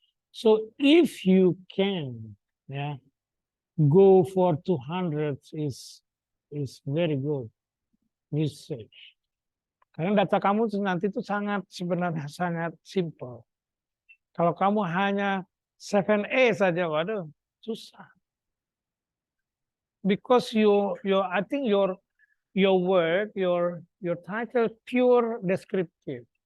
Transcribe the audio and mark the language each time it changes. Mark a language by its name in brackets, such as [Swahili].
[English] So if you can, ya, go for 200 is very good research. [Indonesian] Karena data kamu nanti itu sebenarnya sangat simple. Kalau kamu hanya 7A saja, waduh, susah. [English] Because I think your work, your title pure descriptive.